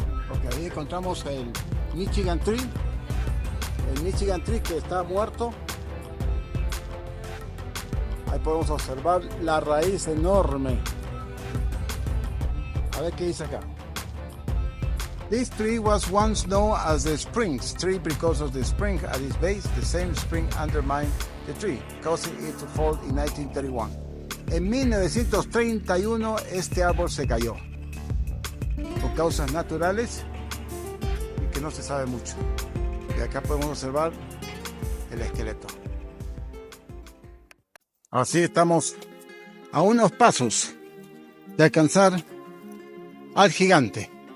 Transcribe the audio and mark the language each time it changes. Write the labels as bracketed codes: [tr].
[es] Ok, ahí encontramos el Michigan Tree. El Michigan Tree que está muerto. Ahí podemos observar la raíz enorme. A ver qué dice acá. [en] This tree was once known as the Springs tree because of the spring at its base. The same spring undermined the tree, causing it to fall in 1931. [es] En 1931 este árbol se cayó por causas naturales y que no se sabe mucho. Y acá podemos observar el esqueleto. Así estamos a unos pasos de alcanzar al gigante.